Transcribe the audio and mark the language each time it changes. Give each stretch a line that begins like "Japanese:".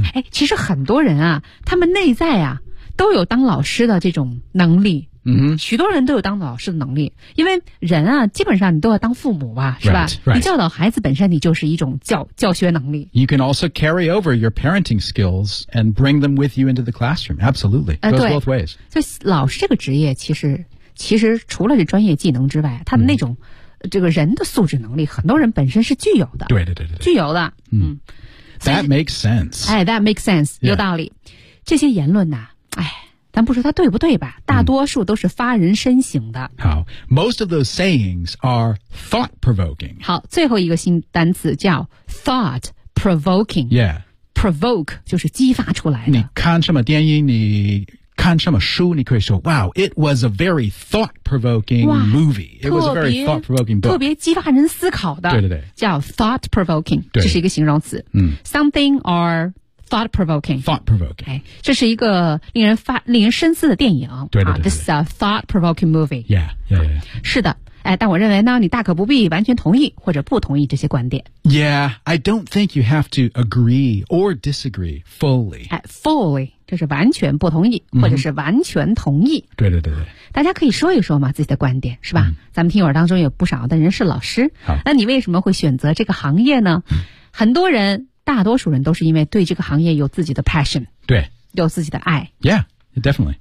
Chinese: 其实很多人啊，他们内在啊都有当老师的这种能力、许多人都有当老师的能力，因为人啊基本上你都要当父母吧，是吧、
English: right.
Chinese: 你教导孩子本身你就是一种教学能力。
English: You can also carry over your parenting skills and bring them with you into the classroom. Absolutely. Goes both ways.
Chinese: 所以老师这个职业其实除了是专业技能之外，他的那种、这个人的素质能力很多人本身是具有的。对，具有的、
English: That makes sense. That makes sense.、
Chinese: 有道理。这些言论啊，咱不说它对不对吧，大多数都是发人深省的。
English: 好， most of those sayings are thought provoking.
Chinese: 好，最后一个新单词叫
English: thought provoking. Yeah.
Chinese: Provoke 就是激发出来的。你看什么电影，你看什么书，你可以说
English: wow, it was a very thought provoking movie. It was a very thought provoking book.
Chinese: 特别激发人思考的。对，叫
English: thought provoking.
Chinese: 这是一个形容词。
English: Something or thought provoking.
Chinese: 这是一个令人深思的电影。对。
English: This is a thought provoking movie. Yeah.
Chinese: 是的。但我认为呢，你大可不必完全同意或者不同意这些观点。
English: Yeah, I don't think you have to agree or disagree fully. Fully,
Chinese: 就是完全不同意、或者是完全同意。对。大家可以说一说嘛，自己的观点，是吧、咱们听友当中有不少的人是老师。好。那你为什么会选择这个行业呢？很多人，大多数人都是因为对这个行业有自己的 passion, 对，有自己的爱。
English: Yeah, definitely.